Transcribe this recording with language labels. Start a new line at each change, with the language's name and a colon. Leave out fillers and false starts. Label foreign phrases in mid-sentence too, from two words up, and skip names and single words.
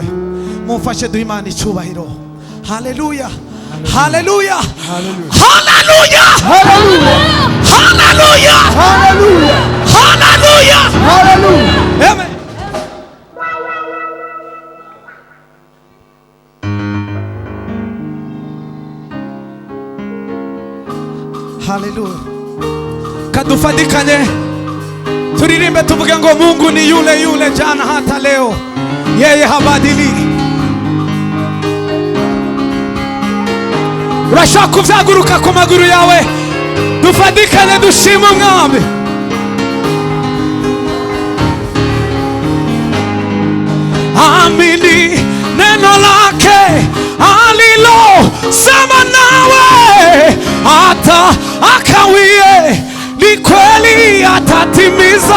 Kinyarwanda: Mumfashe duhe Imana icyubahiro. Haleluya, haleluya, haleluya, haleluya, haleluya, haleluya, haleluya, haleluya. Amen. Haleluya. Kadufadikane turirimbe tuvuge ngo
Swahili: Mungu ni yule yule jana hata leo, yeye habadiliki.
Kinyarwanda: Urashaka kuvyaguruka ku maguru yawe, dufadikane dushima Umwami.
Swahili: Amini neno lake alilo sema nawe, hata akawie, ni kweli atatimiza.